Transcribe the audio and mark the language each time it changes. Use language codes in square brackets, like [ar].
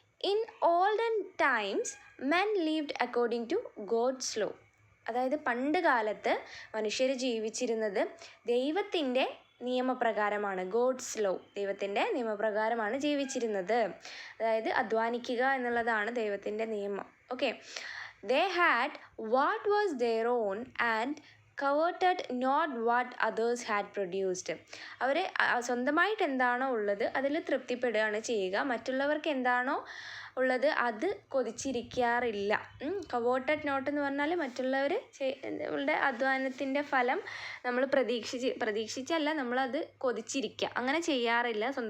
[en] in olden times men lived according to God's law, [ml] അതായത് പണ്ട് കാലത്ത് മനുഷ്യർ ജീവിച്ചിരുന്നത് ദൈവത്തിൻ്റെ നിയമപ്രകാരമാണ്. ഗോഡ്സ് ലോ, ദൈവത്തിൻ്റെ നിയമപ്രകാരമാണ് ജീവിച്ചിരുന്നത്. അതായത് അധ്വാനിക്കുക എന്നുള്ളതാണ് ദൈവത്തിൻ്റെ നിയമം. Okay. [en] They had what was their own and coveted not what others had produced. [ml] അവർ സ്വന്തമായിട്ട് എന്താണോ ഉള്ളത് അതിൽ തൃപ്തിപ്പെടുകയാണ് ചെയ്യുക. മറ്റുള്ളവർക്ക് എന്താണോ ഉള്ളത് അത് കൊതിച്ചിരിക്കാറില്ല. കവേർട്ടഡ് നോട്ട് എന്ന് പറഞ്ഞാൽ മറ്റുള്ളവരുടെ അധ്വാനത്തിൻ്റെ ഫലം നമ്മൾ പ്രതീക്ഷിച്ചല്ല നമ്മളത് കൊതിച്ചിരിക്കുക, അങ്ങനെ ചെയ്യാറില്ല.